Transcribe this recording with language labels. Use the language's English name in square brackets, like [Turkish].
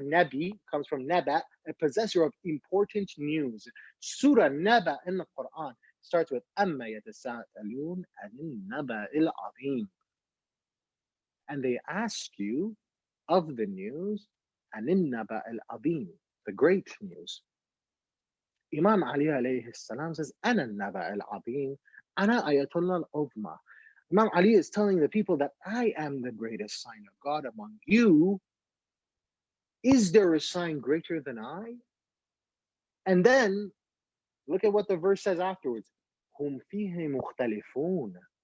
[English] Nabi comes from Naba, a possessor of important news. Surah Naba in the Quran starts with [Arabic] أَمَّا يَتَسَاءَلُونَ عَنِ النَّبَإِ الْعَظِيمِ. [English] And they ask you of the news, [Arabic] عَنِ النَّبَإِ الْعَظِيمِ, [English] the great news. Imam Ali alayhi salam says, [Arabic] أَنَا النَّبَأِ الْعَظِيمِ أَنَا آيَةُ اللَّهِ الْعُظْمَى. [English] Imam Ali is telling the people that I am the greatest sign of God among you. Is there a sign greater than I? And then look at what the verse says afterwards. [Arabic] هُمْ فِيهِ مُخْتَلِفُونَ.